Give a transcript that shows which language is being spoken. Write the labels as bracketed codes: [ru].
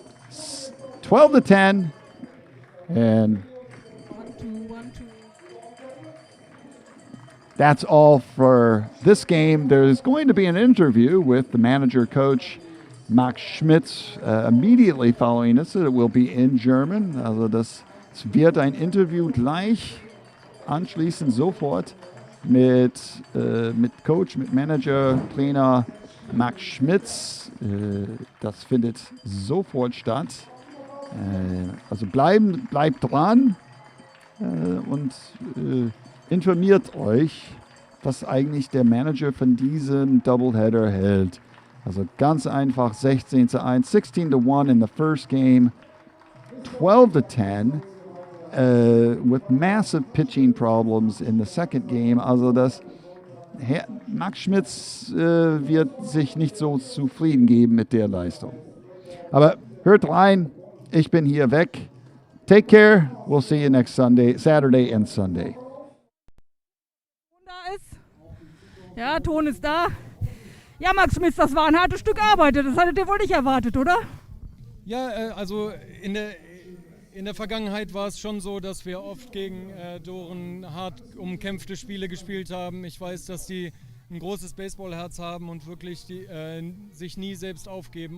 [en] 12-10, and that's all for this game. There's going to be an interview with the manager coach Max Schmitz immediately following this. It will be in German. [de] Also es wird ein Interview gleich anschließend sofort mit Coach, mit Manager, Trainer Max Schmitz. Das findet sofort statt. Also bleibt dran und informiert euch, was eigentlich der Manager von diesem Doubleheader hält. Also ganz einfach [en] 16:1, 16:1 in the first game, 12:10 with massive pitching problems in the second game. [de] Also Max Schmitz wird sich nicht so zufrieden geben mit der Leistung. Aber hört rein, ich bin hier weg. [en] Take care, we'll see you next Saturday and Sunday. [de] Ja, Ton ist da. Ja, Max Schmitz, das war ein hartes Stück Arbeit. Das hattet ihr wohl nicht erwartet, oder? Ja, also in der Vergangenheit war es schon so, dass wir oft gegen Dohren hart umkämpfte Spiele gespielt haben. Ich weiß, dass die ein großes Baseballherz haben und wirklich sich nie selbst aufgeben.